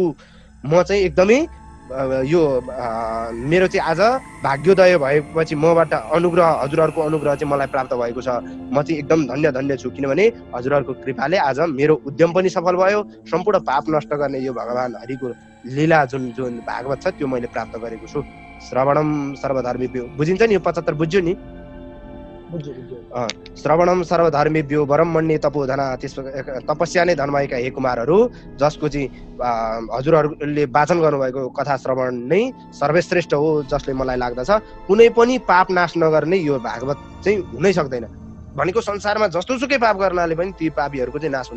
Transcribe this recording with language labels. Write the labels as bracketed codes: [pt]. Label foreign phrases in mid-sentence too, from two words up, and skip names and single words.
[ne] म चाहिँ एकदमै यो मेरो चाहिँ आज भाग्योदय भएपछि मबाट अनुग्रह, हजुरहरूको अनुग्रह चाहिँ मलाई प्राप्त भएको छ। म चाहिँ एकदम धन्य छु, किनभने हजुरहरूको कृपाले आज मेरो उद्यम पनि सफल भयो। सम्पूर्ण पाप नष्ट गर्ने यो भगवान हरिको लीला जुन भागवत छ त्यो मैले प्राप्त गरेको छु। [sa] श्रवणम सर्वधर्मेभ्यो, [ne] बुझिन्छ नि यो 75 बुझ्यो नि? [sa] श्रवणम सर्वधर्मेभ्यो वरम मन्ये तपोधना, [ne] त्यस तपस्या नै धन भएका हे कुमारहरू, जसको चाहिँ हजुरहरूले वाचन गर्नुभएको कथा श्रवण नै सर्वश्रेष्ठ हो, जसले मलाई लाग्दछ कुनै पनि पाप नाश नगर्ने यो भागवत चाहिँ हुनै सक्दैन। भनेको संसारमा जस्तोसुकै पाप गर्नाले पनि ती पापीहरूको चाहिँ नाश हुन्छ।